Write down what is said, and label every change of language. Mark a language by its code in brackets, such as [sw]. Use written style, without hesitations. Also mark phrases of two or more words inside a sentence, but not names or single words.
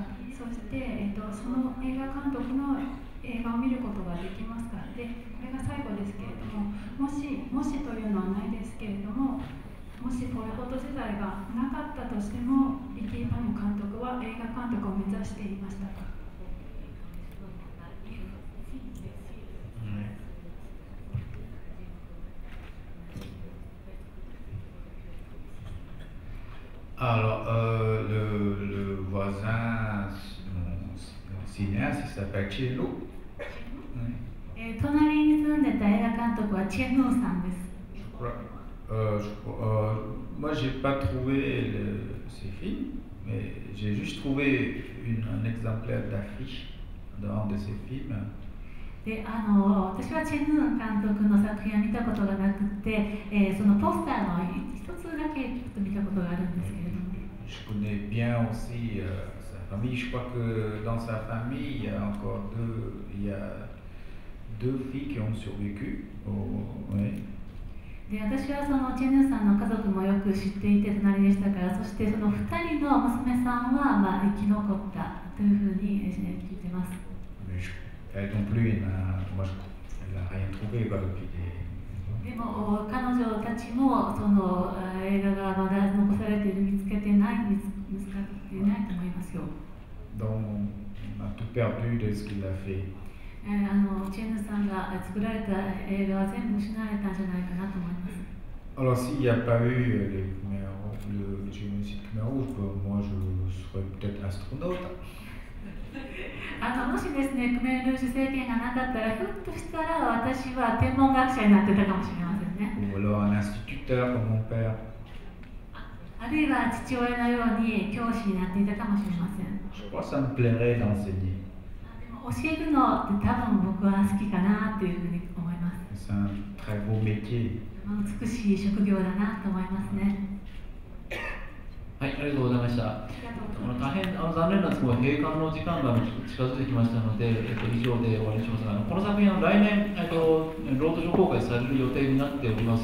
[ja] そして、その映画監督の映画を見ることができますか。で、これが最後ですけれども、もしというのはないですけれども、もしポル・ポト時代がなかったとしても、リキー・パム監督は映画監督を目指していましたか。 [fr] Alors, le voisin, mon cinéaste, il s'appelle Cielo. [ja] 隣に住んでた映画監督はチェ・ヌーさんです。 [fr] Moi, j'ai pas trouvé ces films, mais j'ai juste trouvé un exemplaire d'affiche dans un de ces films. [ja] で私はチェ・ヌー監督の作品は見たことがなくて、そのポスターの一つだけ見たことがあるんですけれども。 [fr] Je connais bien aussi sa famille. Je crois que dans sa famille, il y a deux filles qui ont survécu. Oui. [ja] で私はそのチェ・ヌーさんの家族もよく知っていて隣でしたから、そしてその2人の娘さんは生き残ったというふうに聞いてます。 [fr] Elle non plus, elle n'a rien trouvé depuis des... [ja] でも彼女たちもその映画がまだ残されている見つかっていないと思いますよ。 [fr] Donc, on a tout perdu de ce qu'il a fait. [ja] チェ・ヌーさんが作られた映画は全部失われたんじゃないかなと思います。 [fr] Alors, s'il n'y a pas eu le génocide Khmer Rouge, moi je serais peut-être astronaute. [ja] もしですね、クメールージュ政権がなかったら、ひょっとしたら私は天文学者になってたかもしれませんね。 [fr] Ou alors un instituteur comme mon père. [ja] あるいは父親のように教師になっていたかもしれません。 [fr] Je crois que ça me plairait d'enseigner. [ja] でも教えるのって多分僕は好きかなというふうに思います。 [fr] C'est un très beau métier. [ja] 美しい職業だなと思いますね。はい、ありがとうございました。大変残念なんですが、閉館の時間が近づいてきましたので、以上で終わりにしますが、この作品は来年、ロード上公開される予定になっております。